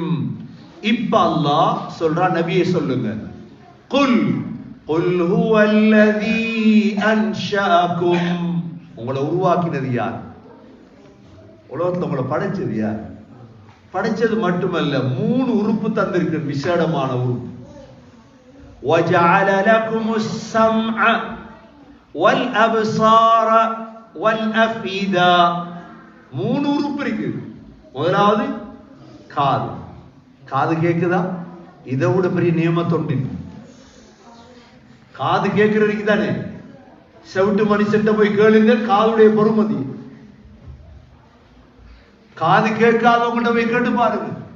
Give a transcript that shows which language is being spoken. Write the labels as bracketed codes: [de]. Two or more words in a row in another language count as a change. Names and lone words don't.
[ta] இப்ப அல்லாஹ் சொல்றான், நபியே சொல்லுங்க, [ar] قل قل هو الذي أنشأكم. [ta] உங்களை உருவாக்கினது யார்? உலகத்துல உங்களை படைச்சது யார்? படைச்சது மட்டுமல்ல, 3 உறுப்பு தந்திருக்கு, விசேடமான உறுப்பு. [ar] وَجَعَلَ لَكُمُ السَّمْعَ وَالْأَبْصَارَ وَالْأَفْئِدَةَ. [ta] 3 உறுப்பு இருக்கு. முதலாவது காது. காது கேக்குதா? இதை விட பெரிய நியமத் ஒன்று. காது கேட்கறதுக்கு தானே. செவிட்டு மனுஷன் போய் கேளுங்க காதுடைய பொறுமதி. காது கேட்காதவங்கிட்ட போய் கேட்டு பாருங்க.